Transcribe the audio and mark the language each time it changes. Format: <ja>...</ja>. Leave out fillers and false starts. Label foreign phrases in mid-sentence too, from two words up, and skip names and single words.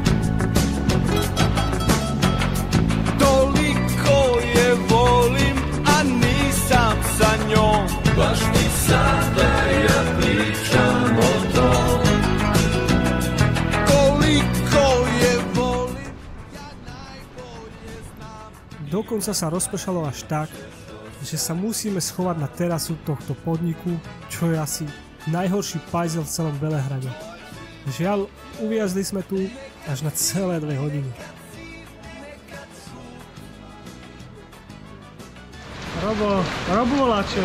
<sr>Toliko je volim, a nisam sa njom, baš ni sada ja pričam o tom. Koliko je volim, ja najbolje znam.</sr> <sk>Dokonca sa rozpršalo až tak, že sa musíme schovať na terasu tohto podniku, čo je asi najhorší pajzel v celom Belehrade. Žiaľ, uviazli sme tu až na celé 2 hodiny. Robo, Lačo.</sk>